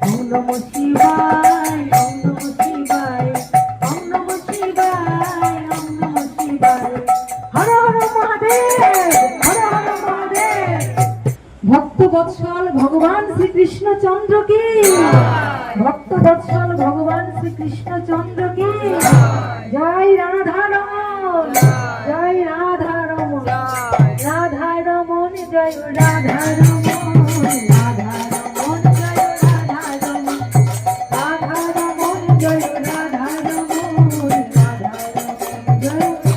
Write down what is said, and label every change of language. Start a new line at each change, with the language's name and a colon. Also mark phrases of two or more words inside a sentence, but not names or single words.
Sanskrit: নমঃ শিবায়, ওম নমঃ শিবায়, ওম নমঃ শিবায়, ওম নমঃ শিবায়।
Bangla: হর হর মহাদেব, হর হর মহাদেব। ভক্ত বৎসল ভগবান শ্রীকৃষ্ণ চন্দ্র কি, ভক্ত বৎসল ভগবান শ্রীকৃষ্ণ চন্দ্র কি। জয় রাধা রমন, জয় রাধা রমন, রাধা রমন জয় রাধা রমন, রাধা রমন জয় রাধা রমন, রাধা রমন জয় রাধা রমন, রাধা রমন জয়